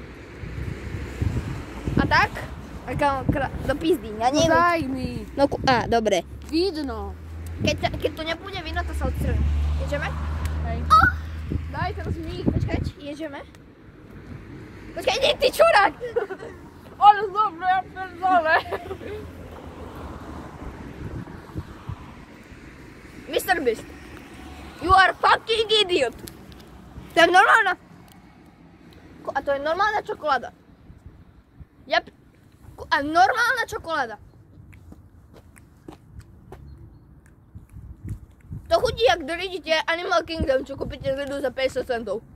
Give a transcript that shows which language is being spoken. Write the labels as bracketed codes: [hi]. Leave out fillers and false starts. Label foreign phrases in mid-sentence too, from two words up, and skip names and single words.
[sk] A tak? Do pizdy, ja neviem. Daj mi. No, dobre. Vidno. Keď to nebude vidno, to sa odstrelím. [pl] Jedziemy? [sk] Hej. Daj teraz mi. Počkaj, jedziemy? Počkaj, nie, ty čurák! Ale dobre, [pl] ja pierdolę. [en] Mr. Beast, you are fucking idiot! [sk] To je normálna... A to je normálna čokoláda. A normálna čokoláda. To chutí, jak dojdete Animal Kingdom, čo kúpite z Lidlu za 50 centov.